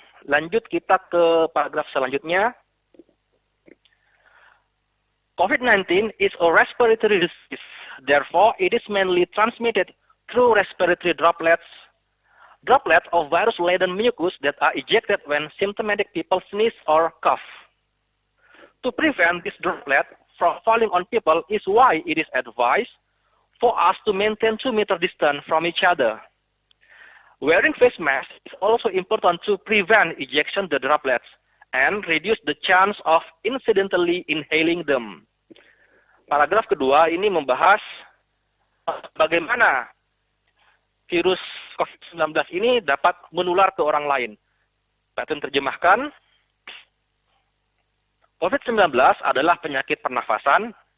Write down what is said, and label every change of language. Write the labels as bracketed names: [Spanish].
[Indonesian] Lanjut kita ke paragraf selanjutnya. [English] COVID-19 is a respiratory disease. Therefore, it is mainly transmitted through respiratory droplets Droplets of virus-laden mucus that are ejected when symptomatic people sneeze or cough. To prevent this droplet from falling on people is why it is advised for us to maintain 2-meter distance from each other. Wearing face mask is also important to prevent ejection the droplets and reduce the chance of incidentally inhaling them. [Indonesian] Paragraf kedua ini membahas bagaimana virus COVID-19 ini dapat menular ke orang lain. Saya terjemahkan, COVID-19 adalah penyakit pernafasan.